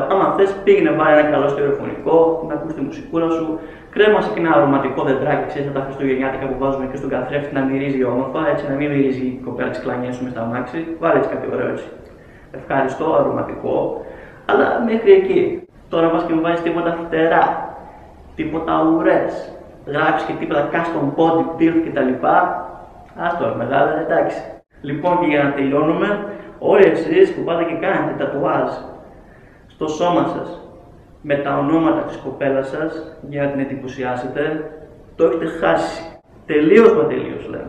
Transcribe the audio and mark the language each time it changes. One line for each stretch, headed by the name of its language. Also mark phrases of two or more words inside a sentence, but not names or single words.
Greek: Άμα θες, πήγαινε βάλει ένα καλό στερεοφωνικό, να ακούς τη μουσικούλα σου, κρέμασε και ένα αρωματικό δεντράκι, ξέρεις, τα χριστουγεννιάτικα που βάζουμε και στον καθρέφτη να μυρίζει όμορφα, έτσι να μην μυρίζει η κοπέλα της κλανιές σου μες στα αμάξι. Βάλε έτσι κάτι ωραίο έτσι. Ευχαριστώ, αρωματικό, αλλά μέχρι εκεί. Τώρα πας και μου βάζεις τίποτα φτερά, τίποτα ουρές, γράψεις και τίποτα
English: custom body build
Greek: κτλ. Άστο, μεγάλα, εντάξει. Λοιπόν, και για να τελειώνουμε, όλοι εσείς που πάτε και κάνετε τατουάζ στο σώμα σας με τα ονόματα της κοπέλας σας για να την εντυπωσιάσετε, το έχετε χάσει. Τελείως μα τελείως λέμε.